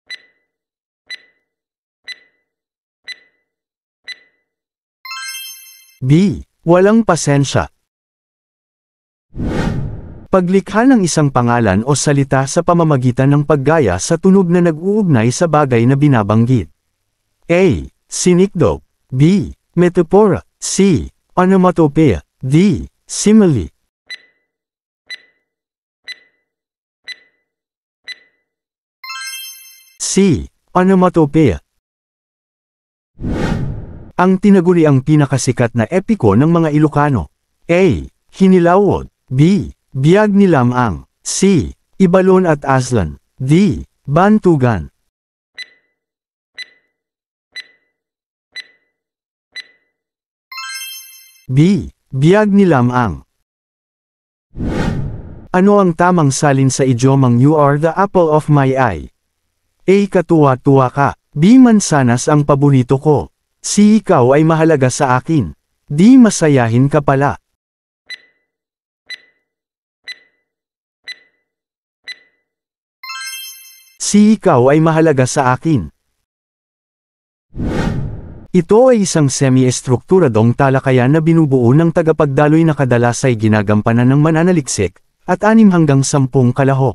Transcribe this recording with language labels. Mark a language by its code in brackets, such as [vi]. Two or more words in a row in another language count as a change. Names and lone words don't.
[tl] B. Walang pasensya. Paglikha ng isang pangalan o salita sa pamamagitan ng paggaya sa tunog na nag-uugnay sa bagay na binabanggit. A. Sinikdo. B. Metapora. C. Onomatopoeia. D. Simile. C. Onomatopoeia. Ang tinaguri ang pinakasikat na epiko ng mga Ilocano. A. Hinilawod. B. Biyag ni Lamang. C. Ibalon at Aslan. D. Bantugan. B. Biyag ni Lamang. Ano ang tamang salin sa idiomang [en] "You are the apple of my eye"? [tl] A. Katuwa-tuwa ka. B. Mansanas ang paborito ko. C. Ikaw ay mahalaga sa akin. D. Masayahin ka pala. C. Ikaw ay mahalaga sa akin. Ito ay isang semi-estrukturadong talakayan na binubuo ng tagapagdaloy na kadalas ay ginagampanan ng mananaliksik, at 6 hanggang 10 kalahok.